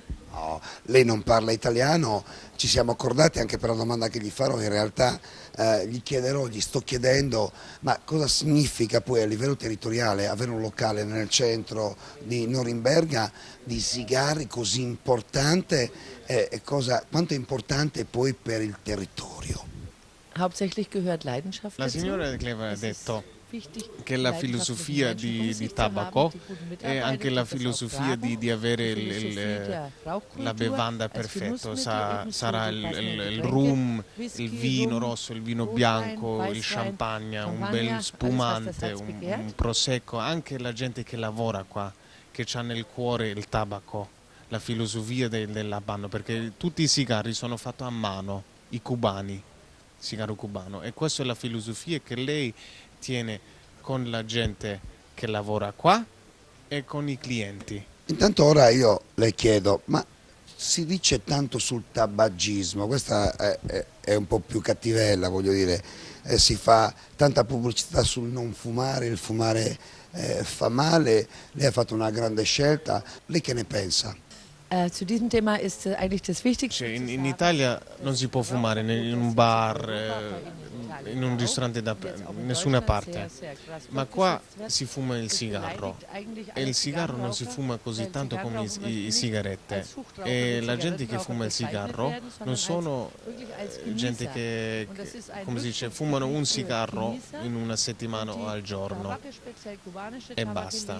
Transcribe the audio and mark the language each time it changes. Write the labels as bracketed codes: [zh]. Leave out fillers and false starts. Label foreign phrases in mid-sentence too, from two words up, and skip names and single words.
[it] No, lei non parla italiano, ci siamo accordati anche per la domanda che gli farò, in realtà gli sto chiedendo, ma cosa significa poi a livello territoriale avere un locale nel centro di Norimberga di sigari così importante e quanto è importante poi per il territorio? [de] Hauptsächlich gehört Leidenschaft [it] La [de] dazu. [it] signora Cleva ha [de] Es ist [it] detto [de] wichtig, [it] che la [de] leidenschaftliche [it] filosofia [de] Menschen um [it] di [de] sich zu [it] tabacco [de] haben, die guten [it] è [de] Mitarbeiter, [it] anche [de] die [it] la [de] das auch [it] filosofia [de] tragen. [it] di avere [de] Die Philosophie der [it] la [de] Rauchkultur [it] bevanda [de] als [it] perfetta, [de] Genussmittel, ebenso [it] sarà [de] die passenden [it] il [de] Getränke, [it] rum, Whisky, il vino [de] Rum, [it] rosso, il vino [de] Rotwein, [it] bianco, il [de] Weißwein, [it] champagne, un [de] Champagner, [it] bel [de] alles, was das [it] spumante, [de] Herz begehrt. [it] un prosecco, anche la gente che lavora qua, che ha nel cuore il tabacco, la filosofia dell'Habano, perché tutti i sigari sono fatti a mano, i cubani, sigaro cubano, e questa è la filosofia che lei tiene con la gente che lavora qua e con i clienti. Intanto ora io le chiedo, ma si dice tanto sul tabagismo, questa è un po' più cattivella, voglio dire, si fa tanta pubblicità sul non fumare, il fumare fa male, lei ha fatto una grande scelta, lei che ne pensa? [de] Zu diesem Thema ist eigentlich das Wichtigste. [it] Cioè, in Italia non si può fumare in un bar, in un ristorante, da nessuna parte, ma qua si fuma il sigaro e il sigaro non si fuma così tanto come i sigarette, e la gente che fuma il sigaro non sono gente che, come si dice, fumano un sigaro in una settimana o al giorno e basta.